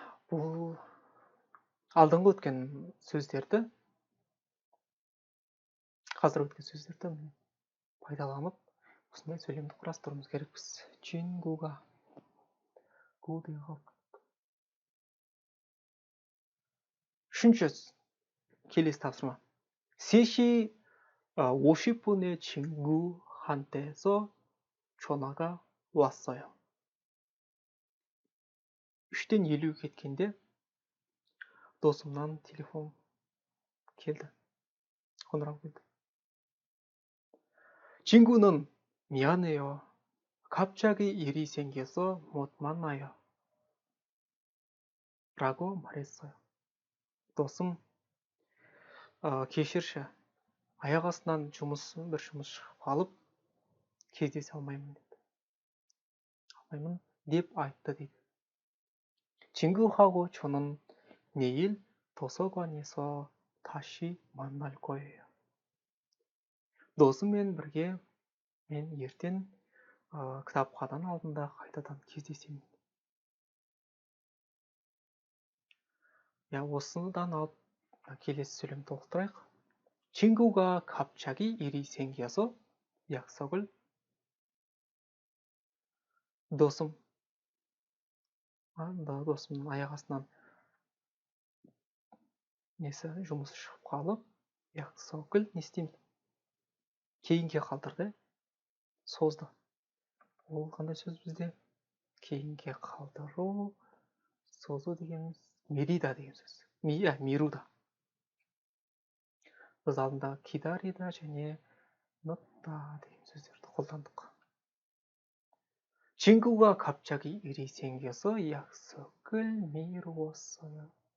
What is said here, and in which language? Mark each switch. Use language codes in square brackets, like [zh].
[kk] бұл алдыңғы өткен сөздерді, қазір өткен сөздерді пайдаланып, осындай сөйлемді құрастыруымыз керекпіз. 친구가 үшінші келесі тапсырма. [ko] 3시 50분에 친구한테서 전화가 왔어요. [kk] 3-тен 50ге кеткенде досымнан телефон келді. қоңырау келді. [ko] 친구는 미안해요. 갑자기 일이 생겨서 못 만나요. 라고 말했어요. [kk] досым, кешірші, аяқ астынан бір жұмыс шығып қалып, кездесе алмаймын деп айтты дейді. [ko] 친구하고 저는 내일 도서관에서 다시 만날 거예요. [kk] досыммен бірге мен ертең кітапхананың алдында қайтадан кездесемін. осыдан алып келесі сөйлем толықтырайық. [ko] 친구가 갑자기 일이 생겨서 약속을 [kk] досым досымның аяқ астынан жұмысы шығып қалып, 약속을 не істеймін? Кейінге қалдырды, созды. Ол қандай сөз бізде? Кейінге қалдыру, созу дегеніміз мерида деген сөз. Мируда. Біз алдында кидарида және нотта деген сөздерді қолдандық. [ko] 친구가 갑자기 일이 생겨서 약속을 미루었어요.